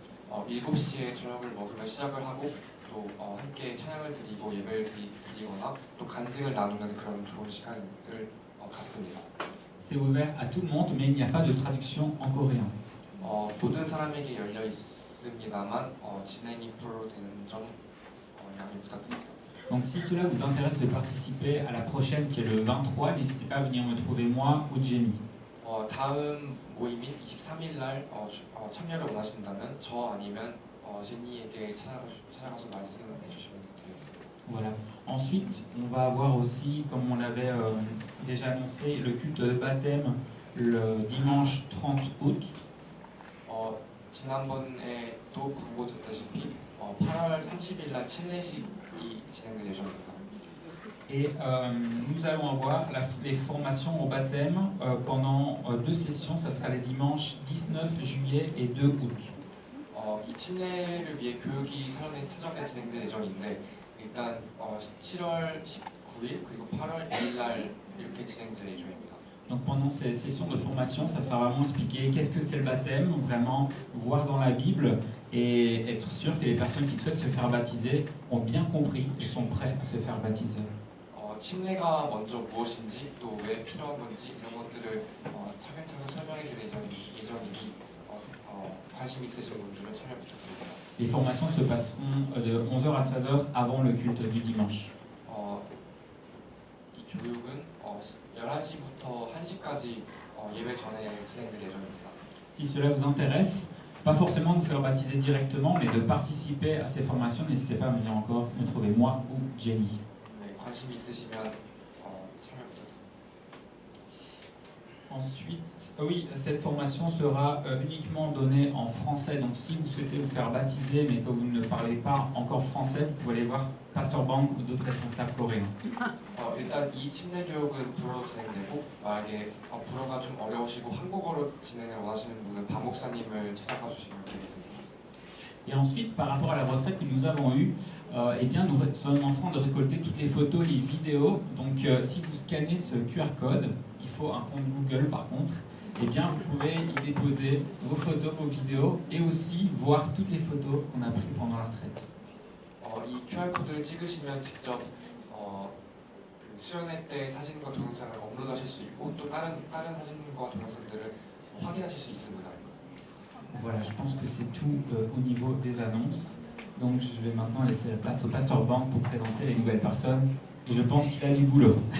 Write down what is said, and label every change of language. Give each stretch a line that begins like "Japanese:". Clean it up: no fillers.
Korean: 7시에 저녁을 먹으며 시작을 하고 또 함께 찬양을 드리고 예배를 드리거나 또 간증을 나누는 그런 좋은 시간을 갖습니다.
French: C'est ouvert à tout le monde, mais il n'y a pas de traduction en coréen.
Korean: 모든 사람에게 열려 있습니다만 진행이 불어로 되는 점 양해 부탁드립니다.
French: Donc si cela vous intéresse de participer à la prochaine qui est le 23, n'hésitez pas à venir me trouver moi ou Jamie.
Korean: 다음 모임인 23일 날 참여를 원하신다면 저 아니면 제니에게 찾아가서 말씀해 주시면 되겠습니다.
French: Voilà. Ensuite, on va avoir aussi, comme on l'avait déjà annoncé, le culte de baptême le dimanche 30 août.
Korean: 지난번에도 광고드렸다시피 8월 30일 날 침례식이 진행될 예정입니다.
French: Et nous allons avoir les formations au baptême pendant 2 sessions. Ça sera les dimanches 19 juillet et 2 août.
Korean: 이 침례를 위해 교육이 사전에 진행될 예정인데 일단 7월 19일 그리고 8월 1일 날 이렇게 진행될 예정입니다.
French: Donc pendant ces sessions de formation, ça sera vraiment expliquer qu'est-ce que c'est le baptême, vraiment voir dans la Bible et être sûr que les personnes qui souhaitent se faire baptiser ont bien compris et sont prêts à se faire baptiser.
Korean: 침례가 먼저 무엇인지 또 왜 필요한 건지 이런 것들을 차근차근 설명해 드릴 예정이니 관심 있으신 분들은 참여 부탁드립니다.
French: Les formations se passeront de 11h à 13h avant le culte du dimanche.
Korean: 이 교육은 11시부터 1시까지 예배 전에 진행될 예정입니다.
French: Si cela vous intéresse, pas forcément de vous faire baptiser directement, mais de participer à ces formations, n'hésitez pas à venir encore me trouver moi ou Jenny.
Korean: 네, 관심 있으시면 참여 부탁드립니다.
French: Ensuite, oui, cette formation sera uniquement donnée en français. Donc si vous souhaitez vous faire baptiser mais que vous ne parlez pas encore français, vous pouvez aller voir Pasteur Bang ou d'autres responsables coréens.
Korean: 일단 이 침례 교육은 불어로 진행되고 만약에 불어가 좀 어려우시고 한국어로 진행을 원하시는 분은 박 목사님을 찾아가 주시면 되겠습니다.
French: Et ensuite, par rapport à la retraite que nous avons eue, eh bien, nous sommes en train de récolter toutes les photos, les vidéos. Donc si vous scannez ce QR code, il faut un compte Google par contre, eh bien vous pouvez y déposer vos photos, vos vidéos et aussi voir toutes les photos qu'on a prises pendant la retraite.
Korean: 이 QR 코드를 찍으시면 직접 그 수련회 때 사진과 동영상을 업로드하실 수 있고 또 다른 사진과 동영상들을 확인하실 수 있습니다.
French: Voilà, je pense que c'est tout au niveau des annonces. Donc je vais maintenant laisser la place au Pasteur Bang pour présenter les nouvelles personnes. Et je pense qu'il a du boulot.